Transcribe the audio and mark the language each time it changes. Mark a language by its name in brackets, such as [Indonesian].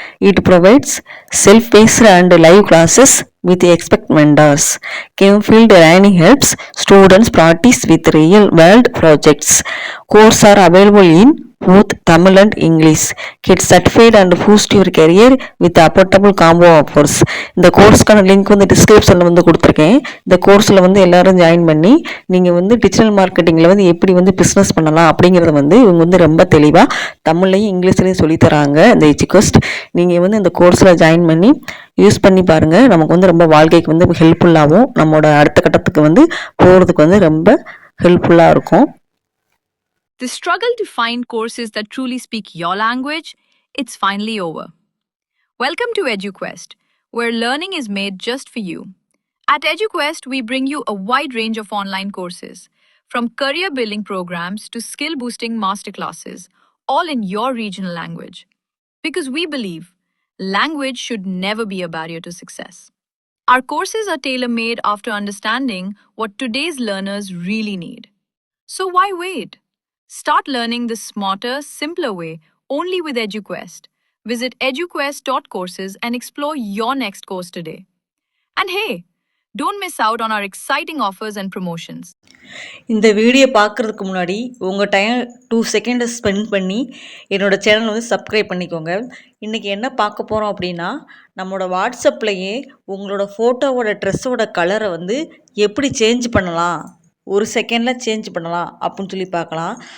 [English] It provides self-paced and live classes with expert mentors. Campfield Learning helps students practice with real-world projects. Courses are available in both Tamil and English. Get certified and boost your career with affordable combo offers. [Tamil] இந்த கோர்ஸ்க்கான link வந்து டிஸ்கிரிப்ஷனில் வந்து கொடுத்துருக்கேன். இந்த கோர்ஸில் வந்து எல்லாரும் join பண்ணி நீங்கள் வந்து டிஜிட்டல் மார்க்கெட்டிங்கில் வந்து எப்படி வந்து பிஸ்னஸ் பண்ணலாம் அப்படிங்கிறத வந்து இவங்க வந்து ரொம்ப தெளிவாக தமிழ்லையும் இங்கிலீஷ்லையும் சொல்லித்தராங்க. இந்த எஜுகோஸ்ட் நீங்கள் வந்து இந்த கோர்ஸில் ஜாயின் பண்ணி யூஸ் பண்ணி பாருங்கள். நமக்கு வந்து ரொம்ப வாழ்க்கைக்கு வந்து ஹெல்ப்ஃபுல்லாகவும் நம்மளோட அடுத்த கட்டத்துக்கு வந்து போகிறதுக்கு வந்து ரொம்ப ஹெல்ப்ஃபுல்லாக இருக்கும். [English] The struggle to find courses that truly speak your language, it's finally over. Welcome to EduQuest, where learning is made just for you. At EduQuest, we bring you a wide range of online courses, from career-building programs to skill-boosting masterclasses, all in your regional language. Because we believe language should never be a barrier to success. Our courses are tailor-made after understanding what today's learners really need. So why wait? Start learning the smarter, simpler way only with EduQuest. Visit eduquest.courses and explore your next course today. And hey, don't miss out on our exciting offers and promotions. [Tamil] இந்த video பார்க்குறதுக்கு முன்னாடி உங்கள் time 2 செகண்டை spend பண்ணி என்னோட சேனலை வந்து subscribe பண்ணிக்கோங்க. இன்றைக்கி என்ன பார்க்க போகிறோம் அப்படின்னா, நம்மளோட வாட்ஸ்அப்லேயே உங்களோட ஃபோட்டோவோட ட்ரெஸ்ஸோட கலரை வந்து எப்படி சேஞ்ச் பண்ணலாம், ஒரு செகண்டில் சேஞ்ச் பண்ணலாம் அப்படின்னு சொல்லி பார்க்கலாம்.